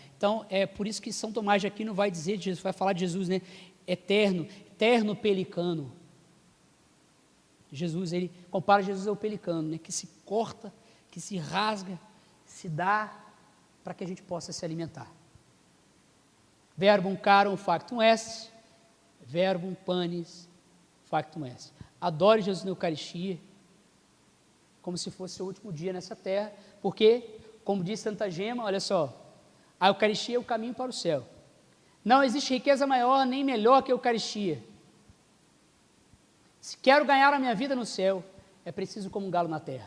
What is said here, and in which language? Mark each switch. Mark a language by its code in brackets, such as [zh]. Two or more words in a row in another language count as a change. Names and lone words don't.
[pt] Então, é por isso que São Tomás de Aquino vai dizer, vai falar de Jesus, né? Eterno pelicano. Jesus, ele compara Jesus ao pelicano, né? Que se corta, que se rasga, se dá para que a gente possa se alimentar. [la] Verbum carum factum est, verbum panis factum est. [pt] Adore Jesus na Eucaristia, como se fosse o último dia nessa terra, porque, como diz Santa Gema, olha só, a Eucaristia é o caminho para o céu. Não existe riqueza maior nem melhor que a Eucaristia. Se quero ganhar a minha vida no céu, é preciso comungá-lo na terra.